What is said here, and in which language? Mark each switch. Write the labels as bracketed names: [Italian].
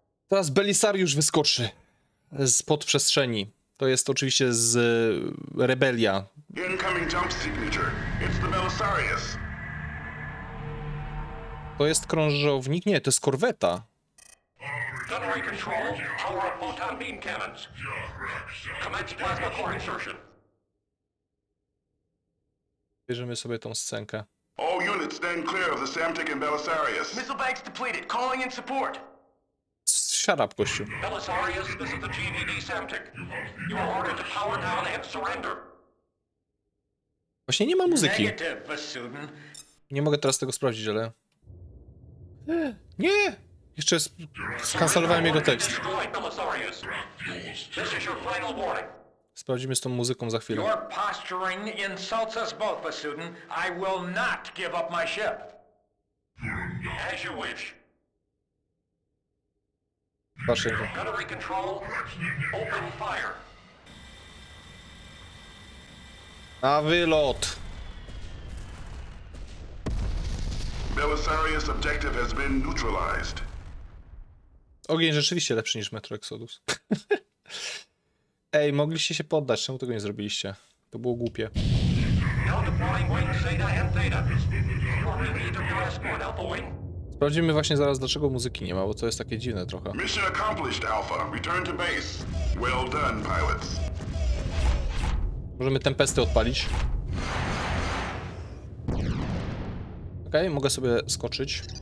[Polish] Teraz Belisariusz wyskoczy spod przestrzeni. To jest oczywiście z Rebelia. [English] Incoming jump signature. It's the Belisarius. [Polish] To jest krążownik? Nie, to jest korweta. [English] Gunnery control, power up photon beam cannons. Commence plasma core insertion. [Polish] Bierzemy sobie tą scenkę. [English] All units stand clear of the Samtic and Belisarius. Missile banks depleted. Calling in support. Shut up, [Polish] gościu. [English] Belisarius, this is the GVD Samtic. You are ordered to power down and surrender. [Polish] Właśnie nie ma muzyki. [English] Negative, Basudin. [Polish] Nie mogę teraz tego sprawdzić, ale... Nie! Jeszcze skancelowałem jego tekst. [English] Destroy Belisarius. This is your final warning. [Polish] Sprawdzimy z tą muzyką za chwilę. [English] Your posturing insults us both, Basudin. I will not give up my ship. As you wish. [Polish] Patrzcie. [English] Gunnery control, open fire. [Polish] Na wylot! [English] Belisarius objective has been neutralized. [Polish] Ogień rzeczywiście lepszy niż Metro Exodus. Ej, mogliście się poddać, czemu tego nie zrobiliście? To było głupie. [English] Now deploying wing Zeta and Theta. You are relieved of your escort, Alpha Wing. [Polish] Sprawdzimy właśnie zaraz, dlaczego muzyki nie ma, bo to jest takie dziwne trochę. [English] Mission accomplished, Alpha. Return to base. Well done, pilots. [Polish] Możemy tempesty odpalić. Okej, mogę sobie skoczyć.